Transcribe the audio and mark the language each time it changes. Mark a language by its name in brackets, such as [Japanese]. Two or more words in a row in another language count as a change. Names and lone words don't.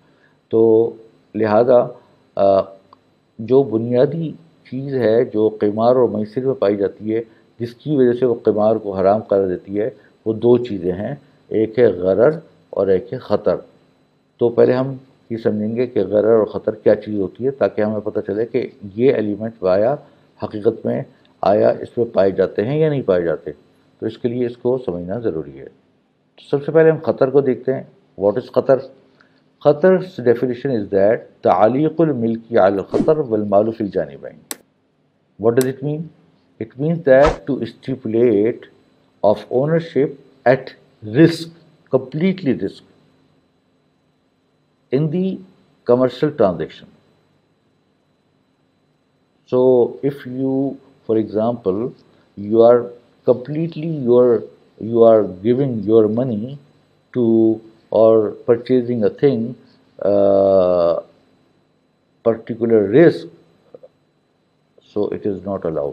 [Urdu] تو لہذا جو بنیادی چیز ہے جو قمار اور معیشت میں پائی جاتی ہے جس کی وجہ سے وہ قمار کو حرام قرار دیتی ہے, وہ دو چیزیں ہیں, ایک ہے غرر اور ایک ہے خطر. تو پہلے ہم یہ سمجھیں گے کہ غرر اور خطر کیا چیز ہوتی ہے تاکہ ہمیں پتہ چلے کہ یہ ایلیمنٹ آیا حقیقت میں آیا اس میں پائے جاتے ہیں یا نہیں پائے جاتے. تو اس کے لیے اس کو سمجھنا ضروری ہے. سب سے پہلے ہم خطر کو دیکھتے ہیں. [English] What is خطر؟ خطر's definition is that [Arabic] تعلیق الملکی علی الخطر والمال فی الجانبین. [English] What does it mean? It means that to stipulate of ownership at risk, completely risk, in the commercial transaction. So if you, for example, you are completely you are giving your money to or purchasing a thing, particular risk, so it is not allowed.